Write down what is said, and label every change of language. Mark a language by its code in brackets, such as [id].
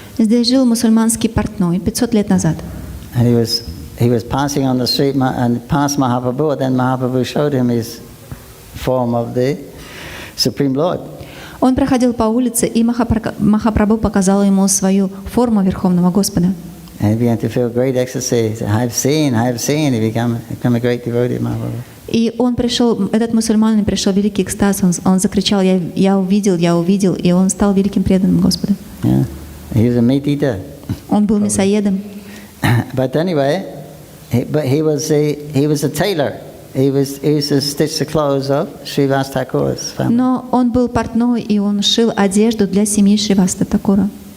[ru] Здесь жил мусульманский портной 500 лет назад. [en] And he was passing on the street and passed Mahaprabhu, and then Mahaprabhu showed him his form of the Supreme Lord. [ru] Он проходил по улице, и Махапрабху показал ему свою форму Верховного Господа. [en] And he began to feel great ecstasy. He said, I've seen. He became a great devotee of Mahaprabhu. [ru] И он пришел, этот мусульманин пришел в великий экстаз, он закричал, я увидел, и он стал великим преданным Господа. [en] Yeah. He was a meat eater. [ru] Он был мясоедом. [en] But anyway, he was a tailor. He used to stitch the clothes of Srivas Thakur's family. [ru] Но он был портной, и он шил одежду для семьи Шриваса Такура.